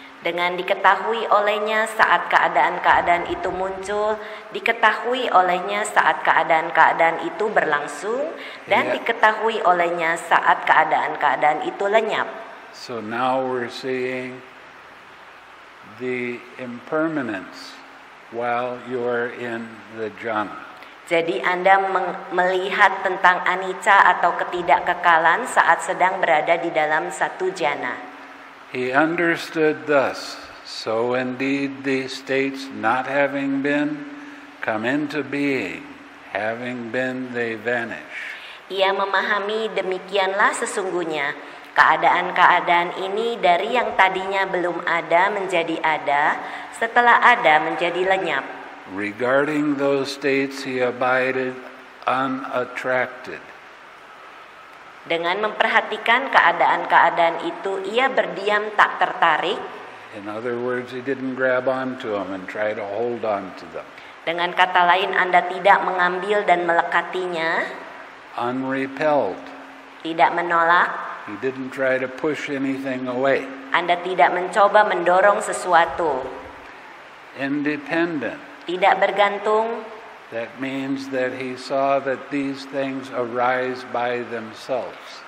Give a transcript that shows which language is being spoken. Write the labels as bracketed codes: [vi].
[id] Dengan diketahui olehnya saat keadaan-keadaan itu muncul, diketahui olehnya saat keadaan-keadaan itu berlangsung, dan diketahui olehnya saat keadaan-keadaan itu lenyap. [en] So now we're seeing the impermanence while you're in the jhana. [id] Jadi Anda melihat tentang anicca atau ketidakkekalan saat sedang berada di dalam satu jana. [en] He understood thus, so indeed these states not having been come into being, having been they vanish. [id] Ia memahami demikianlah sesungguhnya. Keadaan-keadaan ini dari yang tadinya belum ada menjadi ada, setelah ada menjadi lenyap. [en] Regarding those states he abided unattracted. [id] Dengan memperhatikan keadaan-keadaan itu, ia berdiam tak tertarik. [en] In other words, he didn't grab onto them and try to hold on to them. [id] Dengan kata lain, Anda tidak mengambil dan melekatinya. [en] Unrepelled. [id] Tidak menolak. [en] He didn't try to push anything away. [id] Anda tidak mencoba mendorong sesuatu. [en] Independent. [id] Tidak bergantung. [en] That means that he saw that these things arise by themselves.